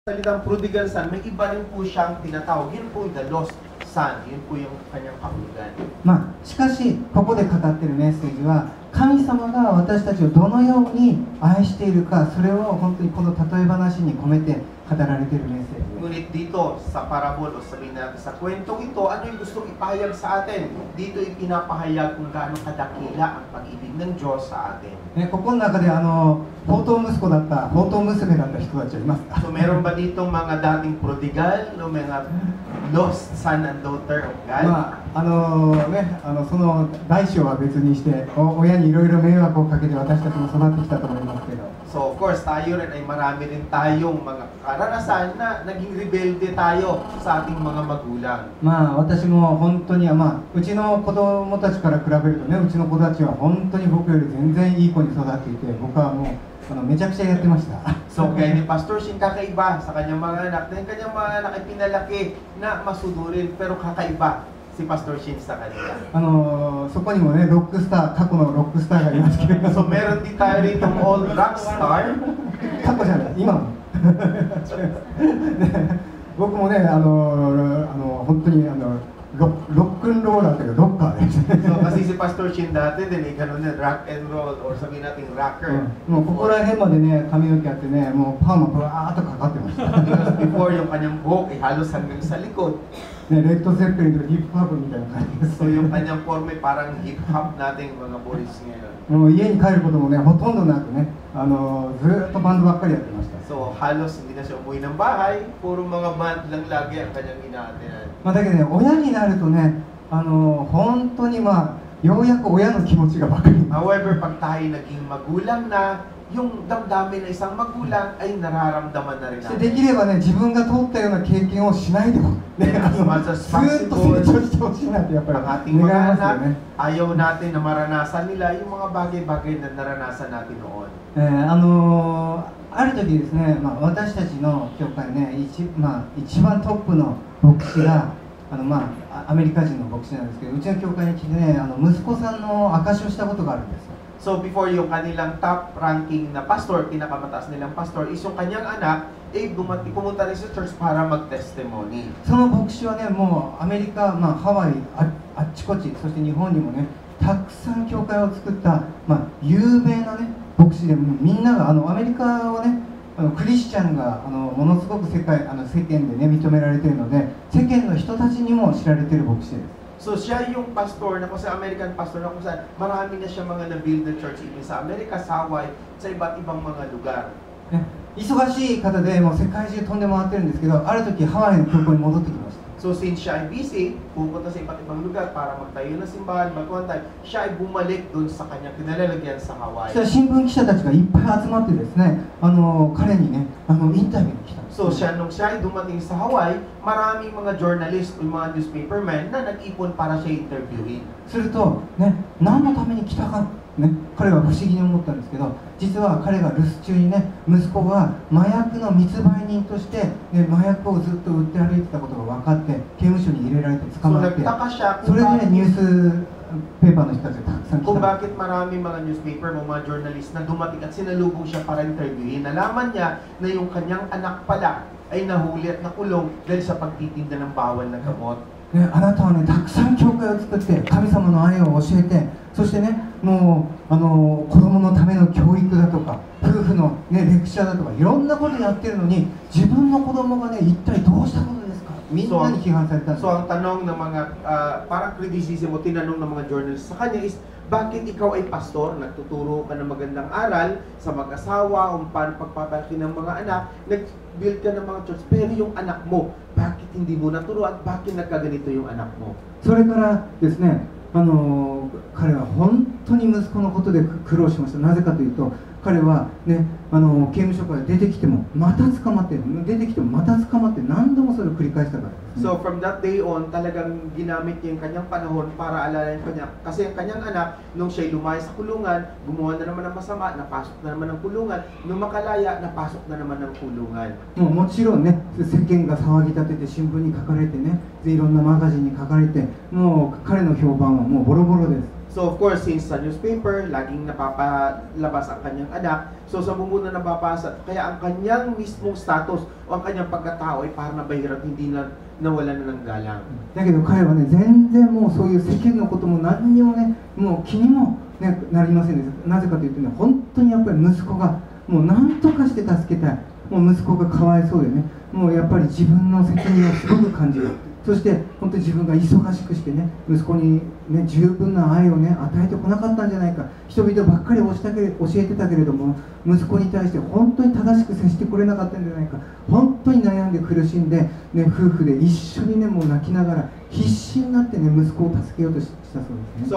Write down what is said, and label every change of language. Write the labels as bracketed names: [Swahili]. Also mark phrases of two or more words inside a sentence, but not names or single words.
[Filipino] Salitang [English] prodigal son, [Filipino] may iba rin po siyang tinatawag. Yun po yung [English] the lost son. [Filipino] Yun po yung kanyang kahulugan. [Japanese] しかしここで語っているメッセージは神様が私たちをどのように愛しているか、それを本当にこの例え話に込めて語られているメッセージです。 [Filipino] Ngunit dito sa parabol o sabihin natin sa kwentong ito, ano yung gustong ipahayag sa atin? Dito ipinapahayag kung gaano kadakila ang pag-ibig ng Diyos sa atin. [Japanese] ここの中で放蕩息子だった放蕩娘だった人たちはいますか？ [Filipino] So meron ba ditong mga dating prodigal, no, mga [English] lost son and daughter of God? [Japanese] その大小は別にして親にいろいろ迷惑をかけて私たちも育ってきたと思いますけど、 [English] So of course, [Filipino] tayo rin ay marami rin tayong mga karanasan na naging rebelde tayo sa ating mga magulang. [Japanese] 私も本当にうちの子供たちから比べるとね、うちの子たちは本当に僕より全然いい子に育っていて、僕はもうめちゃくちゃやってました。 [Filipino] So kaya ni Pastor Shin kakaiba sa kanyang mga anak, na yung kanyang mga anak ay pinalaki na masunurin, pero kakaiba si Pastor Shin sa kanila. [Japanese] そこにもねロックスター、過去のロックスターがいますけれど、 [Filipino] So meron din tayo rin ng [English] old rock star. [Japanese] 過去じゃない、今も。僕もね本当にロックンローラーというかロッカーです。 [Filipino] So kasi si Pastor Shin dati din ay ganun na [English] rock and roll [Filipino] or sabihin natin rocker. [Japanese] もうここら辺までね髪の毛あってね、もうパーマブワーっとかかってました。 [English] Because before [Filipino] yung kanyang buhok ay halos hanggang sa likod. [Japanese] レッド・ゼッペリンとヒップホップみたいな感じです。 [Filipino] So yung kanyang form ay parang hip-hop nating mga boys ngayon. [Japanese] もう家に帰ることもねほとんどなくね、ずーっとバンドばっかりやってました。 [Filipino] So halos hindi na siya umuwi ng bahay, puro mga band lang lagi ang kanyang ina-attendan. [Japanese] だけどね、親になるとね、本当にようやく親の気持ちが分かります。 [Filipino] However, pag tayo naging magulang na, yung damdamin na isang magulang ay nararamdaman na rin [Japanese] できればね、自分が通ったような経験をしないでも、ね、ずーっと成長してほしいなってやっぱり [Filipino] ang ating [Japanese] 願い [Filipino] mga [Japanese] ますよ [Filipino] anak, [Japanese] ね。 [Filipino] ayaw natin na maranasan nila yung mga bagay-bagay na naranasan natin noon. [Japanese] ある時ですね、私たちの教会ね、一番トップの牧師がアメリカ人の牧師なんですけど、うちの教会に来てね、息子さんの証しをしたことがあるんですよ。 [English] So before [Filipino] yung kanilang [English] top ranking [Filipino] na pastor, pinakamataas nilang pastor, is yung kanyang anak ay pumunta rin sa church para mag-testimony. [Japanese] その牧師はね、もうアメリカ、ハワイ、あっちこっち、そして日本にもね、たくさん教会を作った、有名なね、牧師で、みんながアメリカはね、クリスチャンがものすごく世間でね認められているので、世間の人たちにも知られている牧師です。 [Filipino] So siya yung pastor na kung sa [English] American pastor [Filipino] na kung saan marami na siya mga na-build na church even sa Amerika, sa Hawaii, sa iba't ibang mga lugar. [Japanese] 忙しい方でもう世界中飛んで回ってるんですけど、ある時ハワイの空港に戻ってきました。 [Filipino] So since siya ay busy, pupunta sa iba't ibang lugar para magtayo ng simbahan, magkuhantay, siya ay bumalik dun sa kanyang kinalalagyan sa Hawaii. [Japanese] そしたら新聞記者たちがいっぱい集まってですね、彼にねインタビューに来たんです。 [Filipino] So nung siya ay dumating sa Hawaii, maraming mga journalist o mga newspapermen na nag-ipon para siya interviewin. [Japanese] するとね、何のために来たかね、彼は不思議に思ったんですけど、実は彼が留守中にね、息子が麻薬の密売人として、ね、麻薬をずっと売って歩いてたことが分かって、刑務所に入れられて捕まって、それでニュースペーパーの人たちがたくさん来た。 [Filipino] Kung bakit marami mga newspaper o mga journalist na dumating at sinalubong siya para interviewin, nalaman niya na yung kanyang anak pala ay nahuli at nakulong dahil sa pagtitinda ng bawal na gamot. [Japanese] あなたはね、たくさん教会を作って神様の愛を教えて、そしてね、もう子供のための教育だとか夫婦の、ね、レクチャーだとかいろんなことやってるのに、自分の子供がね一体どうしたことですか、みんなに批判されたんです。 [Filipino] So ang tanong ng mga parang criticism o tinanong ng mga journalists sa kanya is, bakit ikaw ay pastor, nagtuturo ka ng magandang aral sa mag-asawa kung paano pagpapalaki ng mga anak, nag-build ka ng mga church, pero yung anak mo, bakit hindi mo naturo at bakit nagkaganito yung anak mo? [Japanese] それからですね、彼は本当に息子のことで苦労しました。なぜかというと、彼はね、刑務所から出てきてもまた捕まって、出てきてもまた捕まって、何度もそれを繰り返したからですね。 [English] So from that day on, [Filipino] talagang ginamit niya yung kanyang panahon para alalayan pa niya. Kasi ang kanyang anak, nung siya'y lumayas sa kulungan, gumawa na naman ng masama, napasok na naman ng kulungan. Nung makalaya, napasok na naman ng kulungan. [Japanese] もちろんね、世間が騒ぎ立てて新聞に書かれてね、いろんなマガジンに書かれて、もう彼の評判はもうボロボロです。 [English] So of course, [Filipino] since sa newspaper, laging napapalabas ang kanyang anak, so sa bumuna nababasa, kaya ang kanyang mismong status o ang kanyang pagkatao ay parang nabahirap, hindi na nawala na ng galang. [Japanese] だけど彼はね、全然もうそういう世間のことも何にもね、もう気にも、ね、なりませんでした。なぜかというとね、本当にやっぱり息子がもう何とかして助けたい、もう息子がかわいそうでね、もうやっぱり自分の責任をすごく感じる。そして本当に自分が忙しくしてね、息子に、ね、十分な愛をね、与えてこなかったんじゃないか、人々ばっかり教えてたけれども、息子に対して本当に正しく接してこれなかったんじゃないか、本当に悩んで苦しんで、ね、夫婦で一緒にね、もう泣きながら必死になってね、息子を助けようとしたそうですね。